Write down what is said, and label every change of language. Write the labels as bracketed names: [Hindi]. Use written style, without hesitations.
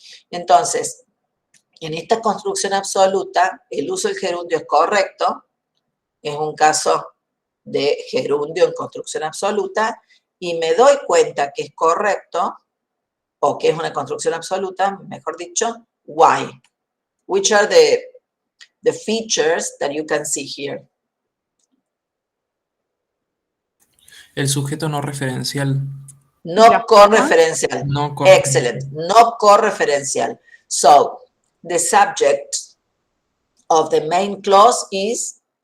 [Spanish] Entonces, en esta construcción absoluta, el uso del gerundio es correcto, es un caso de gerundio en construcción absoluta, y me doy cuenta que es correcto, o que es una construcción absoluta, mejor dicho, [English] why. Which are the features that you can see here? [Spanish] El sujeto no referencial. No correferencial. No correferencial. [English] Excellent. [Spanish] No correferencial. [English] So, the subject of the main clause is